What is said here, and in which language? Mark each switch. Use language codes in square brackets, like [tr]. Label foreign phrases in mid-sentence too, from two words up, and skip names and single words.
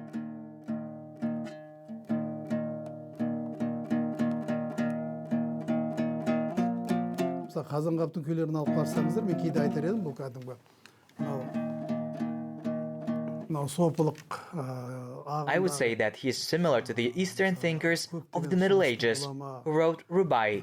[kk] Қазанғаптың күйлерін алып қарасаңыздар, мен кейде айтар едім, бұл кәдімгі мынау сопылық [en] I would say that he is similar to the Eastern thinkers of the Middle Ages who wrote Rubai.